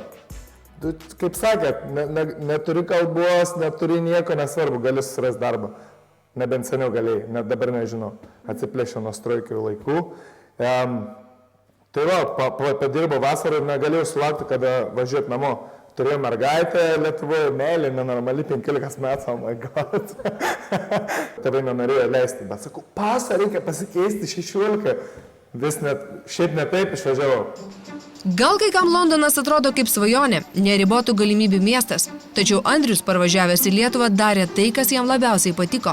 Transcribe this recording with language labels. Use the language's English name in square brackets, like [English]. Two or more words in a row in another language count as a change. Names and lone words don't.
[Lithuanian] Tu, kaip sakėt, neturi kalbos, neturi nieko, nesvarbu, gali susirasti darbą. Nebent seniau galėjai, net dabar nežinau, atsiplėšė nuo strojkių laikų. Tai va, padirbo vasarą ir negalėjau sulaukti, kada važiuoti namo. Turėjau mergaitę Lietuvoje, meilė, nenormali, 15 metų, [English] oh my god. [Lithuanian] Tėvai nenorėjo leisti, bet sakau, pasą reikia pasikeisti 16. Vis net, šiaip ne taip išvažiavau. Gal kai kam Londonas atrodo kaip svajonė, neribotų galimybių miestas, tačiau Andrius parvažiavęs į Lietuvą darė tai, kas jam labiausiai patiko.